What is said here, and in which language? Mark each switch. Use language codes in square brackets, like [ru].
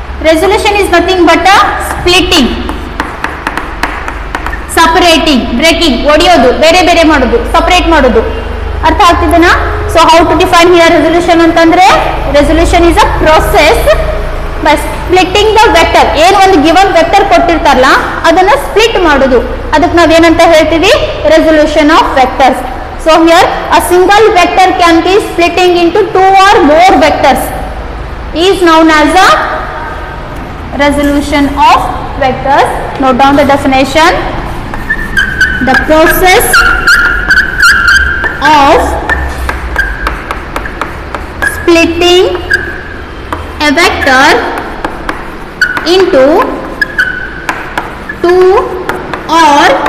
[en] Resolution is nothing but a splitting, separating, breaking, [kn] ಒಡೆಯೋದು, ಬೇರೆ ಬೇರೆ ಮಾಡೋದು, separate ಮಾಡೋದು. ಅರ್ಥ ಆಗ್ತಿದೆನಾ? [en] So how to define here resolution ಅಂತಂದ್ರೆ, resolution is a process by splitting the vector. [kn] ಏನು ಒಂದು ಗಿವನ್ ವೆಕ್ಟರ್ ಕೊಟ್ಟಿರ್ತಾರಲ್ಲ ಅದನ್ನ ಸ್ಪ್ಲಿಟ್ ಮಾಡೋದು, ಅದಕ್ಕೆ ನಾವೇನಂತ ಹೇಳ್ತೀವಿ, resolution of vectors. [en] So here a single vector can be splitting into 2 or more vectors is known as a resolution of vectors. Note down the definition. The process of splitting a vector into 2 or